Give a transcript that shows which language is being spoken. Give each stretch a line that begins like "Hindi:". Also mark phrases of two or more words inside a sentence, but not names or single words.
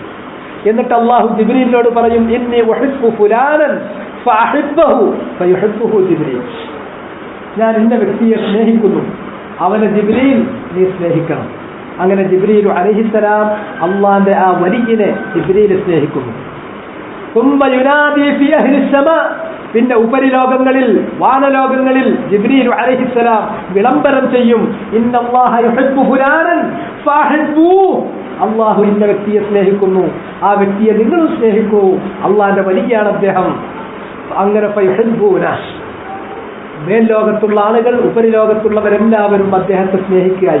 Malayalam: എന്നിട്ട് അല്ലാഹു ജിബ്രീലിനോട് പറയും,
Arabic: إني أحب فلانا فأحببه فيحبه جبريل.
Malayalam: ഞാൻ ഇന്ന വ്യക്തിയെ സ്നേഹിക്കുന്നു, അവനെ ജിബ്രീൽ നീ സ്നേഹിക്കണം. അങ്ങനെ ജിബ്രീൽ അലൈഹിസ്സലാം അല്ലാഹുവിന്റെ ആ വലിയനെ ജിബ്രീൽ സ്നേഹിക്കുന്നു.
Arabic: ثم ينادي في أهل السماء,
Malayalam: പിന്നെ ഉപരിലോകങ്ങളിൽ വാനലോകങ്ങളിൽ ജിബ്രീൽ അലൈഹിസ്സലാം വിളംബരം ചെയ്യും,
Arabic: إن الله يحب فلانا فأحبوه,
Malayalam: അല്ലാഹു ഇന്ന വ്യക്തിയെ സ്നേഹിക്കുന്നു, ആ വ്യക്തിയെ നിങ്ങൾ സ്നേഹിക്കൂ, അല്ലാഹുവിന്റെ വലിയാണ് അദ്ദേഹം. അങ്ങനെ ഫയുഹിബ്ബൂന, മേൽലോകത്തുള്ള ആളുകൾ ഉപരിലോകത്തുള്ളവരെല്ലാവരും അദ്ദേഹത്തെ സ്നേഹിക്കുകയായി.